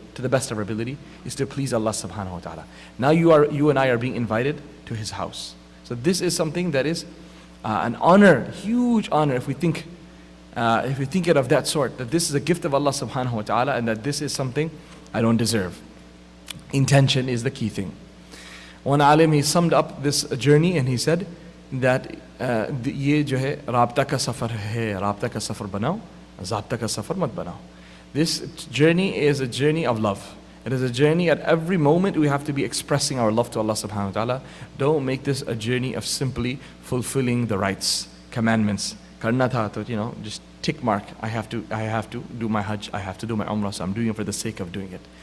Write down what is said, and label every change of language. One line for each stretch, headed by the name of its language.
English: To the best of our ability, is to please Allah subhanahu wa ta'ala. Now you and I are being invited to His house. So this is something that is an honor, huge honor, if we think it of that sort, that this is a gift of Allah subhanahu wa ta'ala and that this is something I don't deserve. Intention is the key thing. One alim, he summed up this journey and he said that
Hindi: ये जो है राब्ता का सफ़र है, राब्ता का सफ़र बनाओ, ज़ाब्ता का सफ़र मत बनाओ.
English: This journey is a journey of love. It is a journey at every moment we have to be expressing our love to Allah subhanahu wa ta'ala. Don't make this a journey of simply fulfilling the rights, commandments.
Hindi: Karna tha to,
English: just tick mark. I have to do my Hajj, I have to do my Umrah, so I'm doing it for the sake of doing it.